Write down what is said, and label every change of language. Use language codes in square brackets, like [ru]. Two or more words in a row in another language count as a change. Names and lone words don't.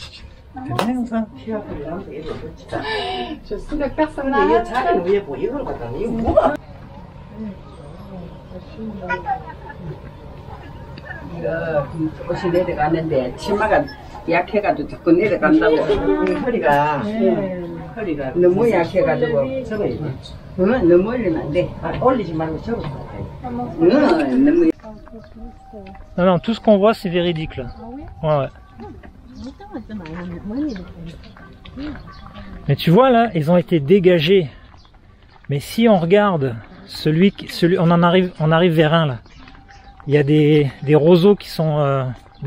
[fr] C'est bien ça. Je suis le personnage. [ko] 옷이 내려가는데 치마가 약해가지고 자꾸 내려간다고. 허리가 너무 약해가지고. 너무 올리면 안 돼. 올리지 말고 접어. 너무. [fr] Non, non, tout ce qu'on voit, c'est véridique là. Ouais, ouais. Mais tu vois là, ils ont été dégagés. Mais si on regarde on arrive vers un là. Il y a des roseaux qui sont dessus.